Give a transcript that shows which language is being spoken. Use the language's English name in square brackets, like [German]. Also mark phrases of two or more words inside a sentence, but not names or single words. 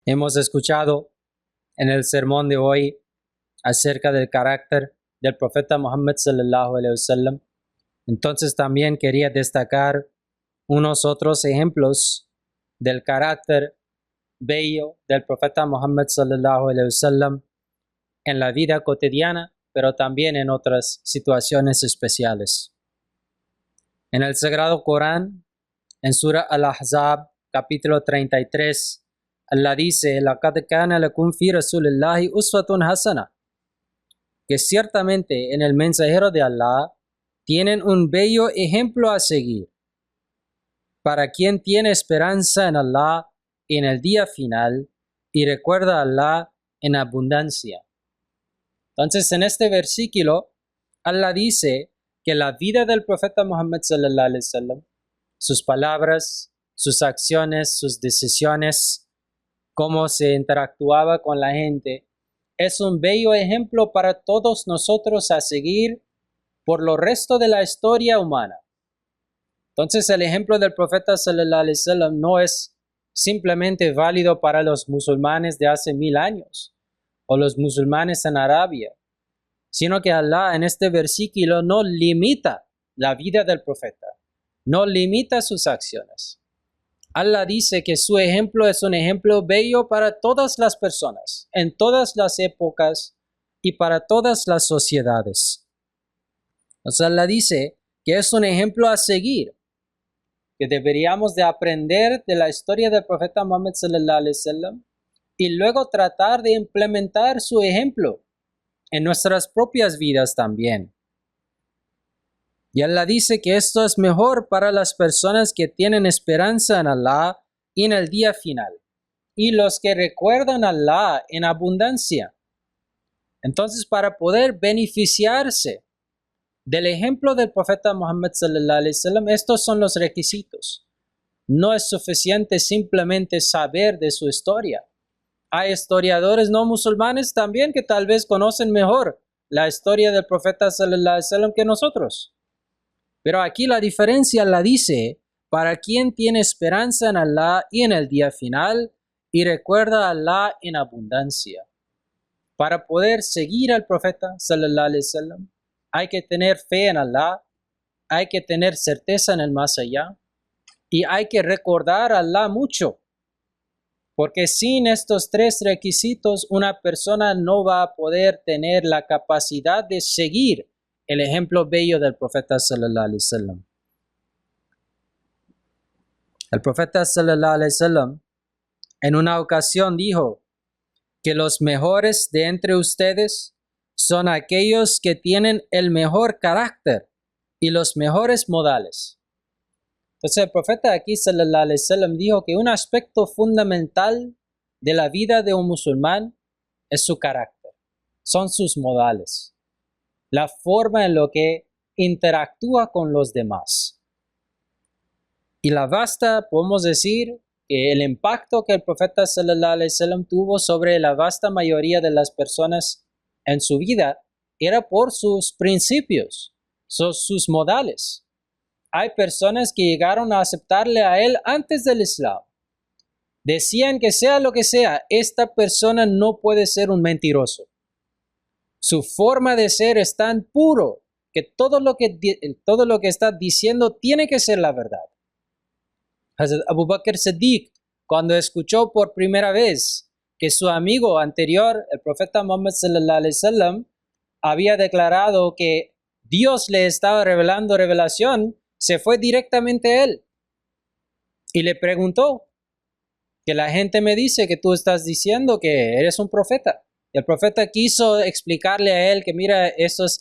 [Spanish] Hemos escuchado en el sermón de hoy acerca del carácter del profeta Muhammad [Arabic] صلى الله عليه وسلم. [Spanish] Entonces también quería destacar unos otros ejemplos del carácter bello del profeta Muhammad [Arabic] صلى الله عليه وسلم [Spanish] en la vida cotidiana, pero también en otras situaciones especiales. En el Sagrado Corán, en Surah Al-Ahzab, capítulo 33, Allah dice: [Arabic] "لقد كان لكم في رسول الله أسوة حسنة", [Spanish] que ciertamente en el mensajero de Allah tienen un bello ejemplo a seguir para quien tiene esperanza en Allah en el día final y recuerda a Allah en abundancia. Entonces, en este versículo, Allah dice que la vida del profeta Muhammad [Arabic] صلى الله عليه وسلم, [Spanish] sus palabras, sus acciones, sus decisiones, cómo se interactuaba con la gente, es un bello ejemplo para todos nosotros a seguir por lo resto de la historia humana. Entonces, el ejemplo del profeta [Arabic] صلى الله عليه وسلم [Spanish] no es simplemente válido para los musulmanes de hace 1000 años o los musulmanes en Arabia, sino que Allah en este versículo no limita la vida del profeta, no limita sus acciones. Allah dice que su ejemplo es un ejemplo bello para todas las personas, en todas las épocas y para todas las sociedades. Entonces Allah dice que es un ejemplo a seguir, que deberíamos de aprender de la historia del profeta Muhammad [Arabic] صلى الله عليه وسلم [Spanish] y luego tratar de implementar su ejemplo en nuestras propias vidas también. Y Allah dice que esto es mejor para las personas que tienen esperanza en Allah y en el día final, y los que recuerdan a Allah en abundancia. Entonces, para poder beneficiarse del ejemplo del profeta Muhammad [Arabic] صلى الله عليه وسلم, [Spanish] estos son los requisitos. No es suficiente simplemente saber de su historia. Hay historiadores no musulmanes también que tal vez conocen mejor la historia del profeta [Arabic] صلى الله عليه وسلم [Spanish] que nosotros. Pero aquí la diferencia la dice para quien tiene esperanza en Allah y en el día final y recuerda a Allah en abundancia. Para poder seguir al profeta [Arabic] صلى الله عليه وسلم, [Spanish] hay que tener fe en Allah, hay que tener certeza en el más allá y hay que recordar a Allah mucho. Porque sin estos tres requisitos, una persona no va a poder tener la capacidad de seguir el ejemplo bello del profeta [Arabic] صلى الله عليه وسلم. [Spanish] El profeta [Arabic] صلى الله عليه وسلم [Spanish] en una ocasión dijo que los mejores de entre ustedes son aquellos que tienen el mejor carácter y los mejores modales. Entonces el profeta aquí [Arabic] صلى الله عليه وسلم [Spanish] dijo que un aspecto fundamental de la vida de un musulmán es su carácter, son sus modales, la forma en la que interactúa con los demás. Y podemos decir que el impacto que el profeta [Arabic] صلى الله عليه وسلم [Spanish] tuvo sobre la vasta mayoría de las personas en su vida era por sus principios, sus modales. Hay personas que llegaron a aceptarle a él antes del Islam. Decían que sea lo que sea, esta persona no puede ser un mentiroso. Su forma de ser es tan puro que todo lo que está diciendo tiene que ser la verdad. Hazrat Abu Bakr Siddiq, cuando escuchó por primera vez que su amigo anterior, el profeta Muhammad [Arabic] صلى الله عليه وسلم, [Spanish] había declarado que Dios le estaba revelando revelación, se fue directamente a él y le preguntó que la gente me dice que tú estás diciendo que eres un profeta. Y el profeta quiso explicarle a él que mira, eso es...